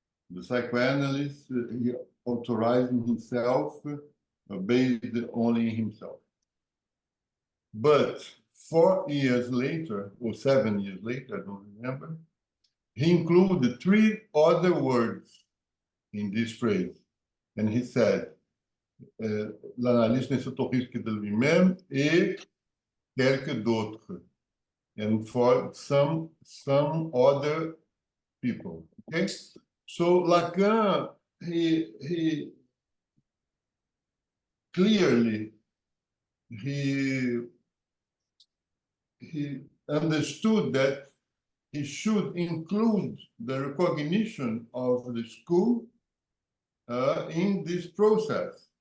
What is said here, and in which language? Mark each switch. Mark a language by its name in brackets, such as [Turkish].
[English] The psychoanalyst, he authorized himself based only in himself. But 4 years later, or 7 years later, I don't remember, he included 3 other words in this phrase. And he said, [French] l'analyste ne s'autorise que de lui-même et quelques d'autres. [English] And for some other people, okay? So Lacan, he clearly, he understood that he should include the recognition of the school in this process.